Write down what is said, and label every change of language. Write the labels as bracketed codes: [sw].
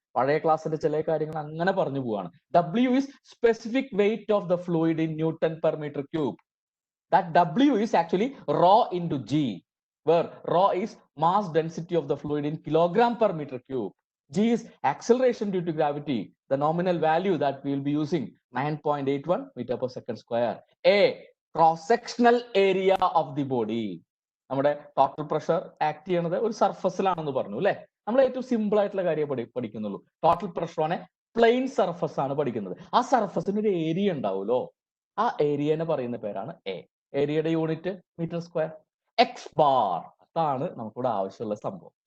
[ml] പഴയ ക്ലാസ്സിന്റെ ചില കാര്യങ്ങൾ അങ്ങനെ പറഞ്ഞു പോവാണ്. [en] W is specific weight of the fluid in Newton per meter cube. That W is actually rho into G, where rho is mass density of the fluid in kilogram per meter cube. G is acceleration due to gravity. The nominal value that we will be using 9.81 meter per second square. A, cross-sectional area of the body. [ml] നമ്മുടെ total pressure act ചെയ്യുന്നത് ഒരു സർഫസിലാണെന്ന് പറഞ്ഞു അല്ലെ. നമ്മൾ ഏറ്റവും simple ആയിട്ടുള്ള കാര്യം പഠിക്കുന്നുള്ളൂ. [en] total pressure on a plane surface [ml] ആണ് പഠിക്കുന്നത്. ആ സർഫസിന് ഒരു ഏരിയ ഉണ്ടാവുമല്ലോ, ആ ഏരിയനെ പറയുന്ന പേരാണ് എ. ഏരിയയുടെ unit metre square. X bar, അതാണ് നമുക്കിവിടെ ആവശ്യമുള്ള സംഭവം.